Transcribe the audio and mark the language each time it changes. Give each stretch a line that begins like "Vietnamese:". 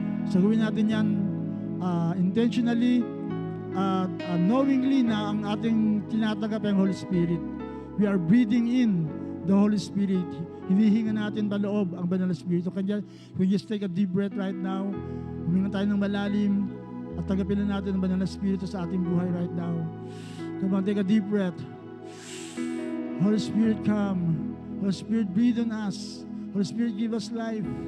Filipino: So gawin natin yan
English: intentionally, knowingly
Filipino: na ang ating tinatanggap ay ang Holy Spirit.
English: We are breathing in the Holy Spirit.
Filipino: Hinihinga natin paloob ang Banal na Espiritu.
English: Kanya, we just take a deep breath right now.
Filipino: Huminga tayo ng malalim at tanggapin na natin ang Banal na Espiritu sa ating buhay
English: right now. Come on, take a deep breath. Holy Spirit, come. Holy Spirit, breathe on us. Holy Spirit, give us life.